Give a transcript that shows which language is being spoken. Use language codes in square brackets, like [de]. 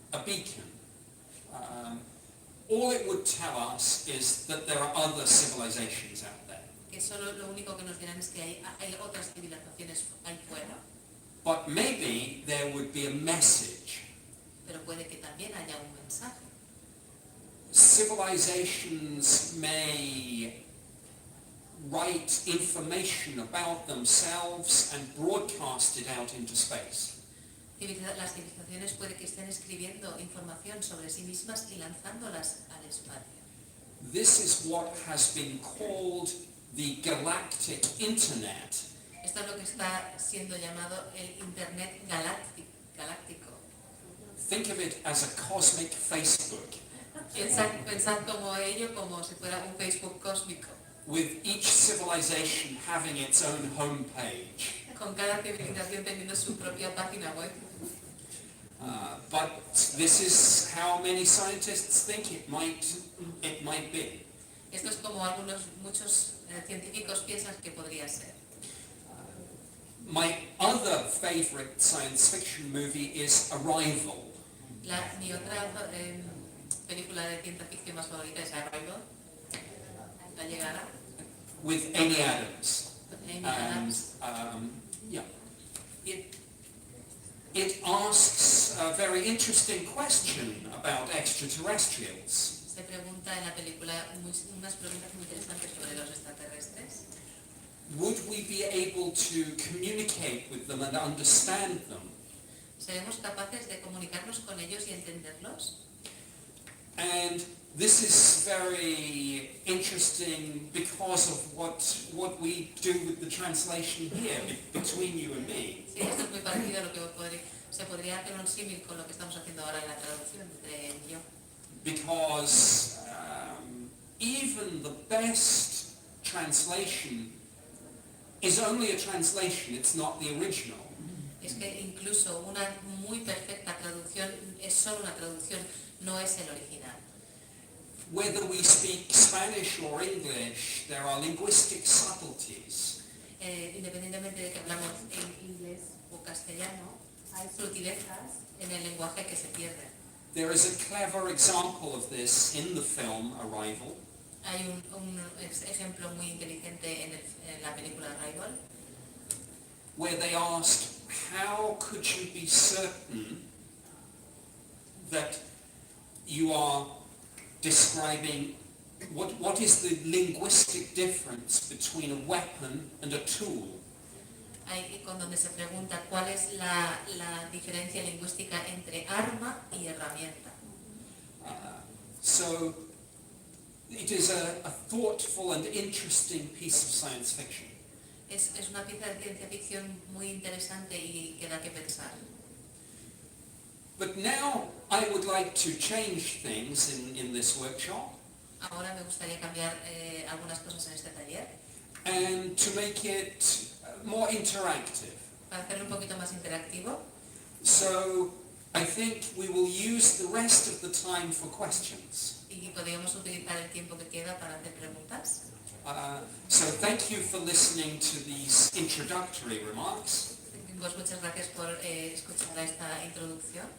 [en] a beacon. All it would tell us is that there are other civilizations out there. [es] que solo lo único que nos dirán es que hay otras civilizaciones ahí fuera, [en] But maybe there would be a message. [es] pero puede que también haya un mensaje. [en] Civilizations may write information about themselves and broadcast it out into space. [es] Las civilizaciones puede que estén escribiendo información sobre sí mismas y lanzándolas al espacio. [en] This is what has been called the galactic internet. [es] Esto es lo que está siendo llamado el Internet galáctico. [en] Think of it as a cosmic Facebook, [es] Pensad como ello como si fuera un Facebook cósmico, [en] with each civilization having its own homepage. [es] con cada civilización teniendo su propia página web. [en] But this is how many scientists think it might be. [es] Esto es como muchos científicos piensan que podría ser. [en] My other favorite science fiction movie is Arrival. [es] Mi otra película de ciencia ficción más favorita es Arrival, La Llegada, [en] With Amy Adams. [es] Amy Adams. [en] Yeah. It asks a very interesting question about extraterrestrials. [es] Se pregunta en la película unas preguntas muy interesantes sobre los extraterrestres. [en] Would we be able to communicate with them and understand them? [es] ¿Seremos capaces de comunicarnos con ellos y entenderlos? [en] And this is very interesting because of what we do with the translation here between you and me. [es] Sí, esto es muy parecido a lo que se podría hacer un símil con lo que estamos haciendo ahora en la traducción entre él y yo. [en] Because even the best translation is only a translation, it's not the original. [es] Es que incluso una muy perfecta traducción es solo una traducción, no es el original. [en] Whether we speak Spanish or English, there are linguistic subtleties. [es] Independientemente de que hablamos en inglés o castellano, hay sutilezas en el lenguaje que se pierden. [en] There is a clever example of this in the film Arrival. [es] Hay un ejemplo muy inteligente en la película Arrival, [en] where they asked, how could you be certain that you are describing, what is the linguistic difference between a weapon and a tool? [es] con donde se pregunta cuál es la diferencia lingüística entre arma y herramienta. [en] So it is a thoughtful and interesting piece of science fiction. [es] Es una pieza de ciencia ficción muy interesante y que da que pensar. [en] But now I would like to change things in this workshop. [es] Ahora me gustaría cambiar algunas cosas en este taller [en] and to make it more interactive. [es] para hacerlo un poquito más interactivo. [en] So I think we will use the rest of the time for questions. [es] Y podríamos utilizar el tiempo que queda para hacer preguntas. [en] So thank you for listening to these introductory remarks. [es] Pues muchas gracias por escuchar a esta introducción.